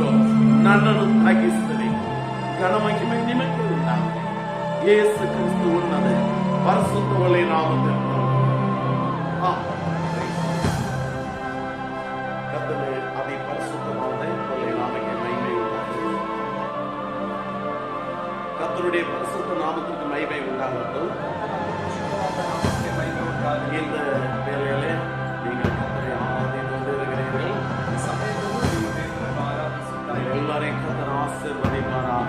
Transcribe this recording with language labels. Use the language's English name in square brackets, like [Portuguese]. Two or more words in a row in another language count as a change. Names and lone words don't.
[Kannada] ನನ್ನನ್ನು ತಗ್ಗಿಸ್ತದೆ. ಗಣಮಹಿಮೆ ನಿಮಗೆ ಉಂಟಾಗಲಿ. ಯೇಸು ಕ್ರಿಸ್ತು ಉನ್ನತ ಪರಿಶುದ್ಧ ಒಳ್ಳೆಯ ನಾಮದಲ್ಲಿ ಕರ್ತನೆ ಅತಿ ಪರಿಶುದ್ಧವಾದ ಒಳ್ಳೆಯ ನಾಮಕ್ಕೆ ಮಹಿಮೆ ಉಂಟಾಗಲಿ. [Tamil] கர்த்தருடைய பரிசுத்த நாமத்திற்கு மகிமை உண்டாகட்டும். இந்த வேளையிலே நீங்கள் கர்த்தரை ஆராதித்து கொண்டிருக்கிறீர்கள். எல்லாரையும் கர்த்தர் ஆசீர்வதிப்பாராக.